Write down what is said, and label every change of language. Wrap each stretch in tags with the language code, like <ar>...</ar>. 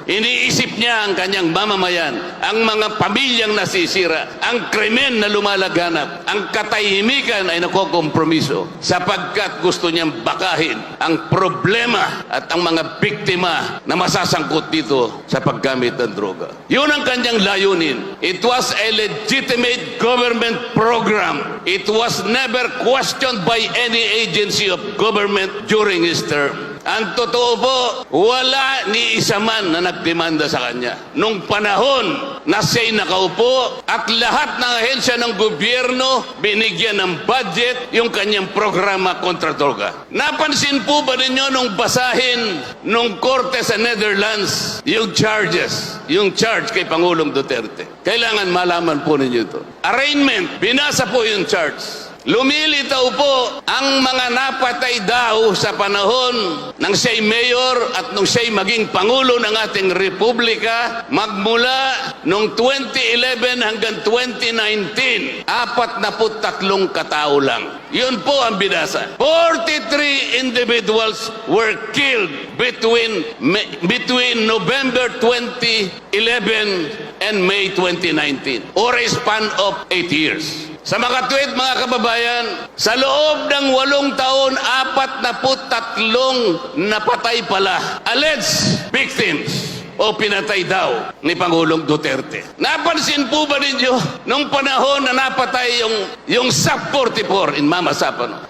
<tl>Iniisip niya ang kanyang mamamayan, ang mga pamilyang nasisira, ang krimen na lumalaganap, ang katahimikan ay nakokompromiso sapagkat gusto niyang bakahin ang problema at ang mga biktima na masasangkot dito sa paggamit ng droga. Yun ang kanyang layunin.</tl> <en>It was a legitimate government program. It was never questioned by any agency of government during his term.</en> <tl>Ang totoo po, wala ni isa man na nagdemanda sa kanya. Nung panahon na siya'y nakaupo at lahat ng ahensya ng gobyerno binigyan ng budget yung kanyang programa kontra droga. Napansin po ba ninyo nung basahin nung korte sa Netherlands yung charge kay Pangulong Duterte? Kailangan malaman po ninyo ito. Arraignment, binasa po yung charge. Lumilitaw po ang mga napatay daw sa panahon ng siya'y mayor at nung siya'y maging Pangulo ng ating Republika magmula noong 2011 hanggang 2019. 43 katao lang. Yun po ang binasa.</tl> <en>43 individuals were killed between November 2011 and May 2019 or a span of 8 years.</en> <tl>Sa mga tweet, mga kababayan, sa loob ng 8 taon, 43 napatay pala.</tl> <en>Alleged victims</en> <tl>o pinatay daw ni Pangulong Duterte. Napansin po ba ninyo nung panahon na napatay yung SAP 44 in Mama Sapano?</tl>